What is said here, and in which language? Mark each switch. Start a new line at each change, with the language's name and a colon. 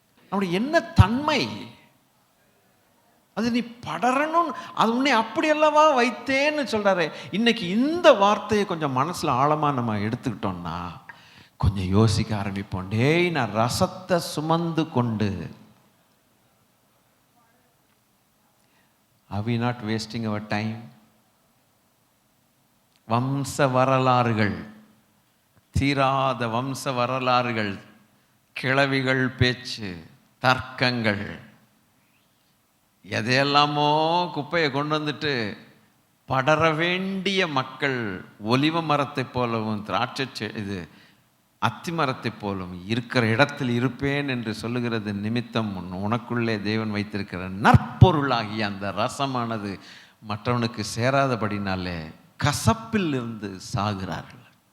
Tamil: நம்முடைய என்ன தன்மை? அது நீ படரணும், அது உன்னை அப்படி அல்லவா வைத்தேன்னு சொல்றாரு. இன்னைக்கு இந்த வார்த்தையை கொஞ்சம் மனசுல ஆழமா நம்ம எடுத்துக்கிட்டோம்னா கொஞ்சம் யோசிக்க ஆரம்பிப்போம். டேய், நான் ரசத்தை சுமந்து கொண்டு,
English: are we not wasting our time?
Tamil: வம்ச வரலாறுகள், தீராத வம்ச வரலாறுகள், கிழவிகள் பேச்சு, தர்க்கங்கள், எதையெல்லாமோ குப்பையை கொண்டு வந்துட்டு படர வேண்டிய மக்கள் ஒலிவ மரத்தை போலவும் திராட்சை இது அத்தி மரத்தை போலவும் இருக்கிற இடத்தில் இருப்பேன் என்று சொல்லுகிறது நிமித்தம் உனக்குள்ளே தேவன் வைத்திருக்கிற நற்பொருளாகிய அந்த ரசமானது மற்றவனுக்கு சேராதபடினாலே கசப்பில் இருந்து சாகிறார்கள்.